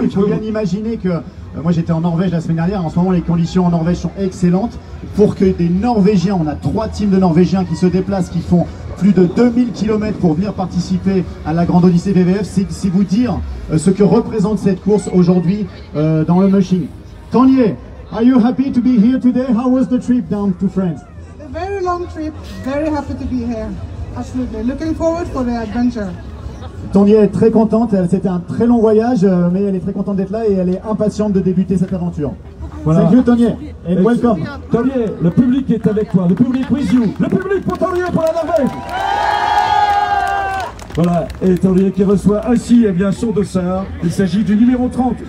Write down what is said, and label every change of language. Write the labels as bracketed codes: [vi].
[fr] Il faut bien imaginer que moi j'étais en Norvège la semaine dernière. En ce moment, les conditions en Norvège sont excellentes. Pour que des Norvégiens, on a 3 teams de Norvégiens qui se déplacent, qui font plus de 2000 km pour venir participer à la Grande Odyssée VVF, c'est vous dire ce que représente cette course aujourd'hui dans le mushing. [en] Tonrue, are you happy to be here today? How was the trip down to France? A very long trip, very happy to be here. Absolutely, looking forward for the adventure. [fr] Tonrue est très contente, c'était un très long voyage, mais elle est très contente d'être là et elle est impatiente de débuter cette aventure. Voilà. [en] Thank you Tonrue, and welcome. [fr] Tonrue, le public est avec toi, le public [en] with you, [fr] le public pour Tonrue pour la Norvège. Voilà, et Tonrue qui reçoit ainsi bien son dossard, il s'agit du numéro 30.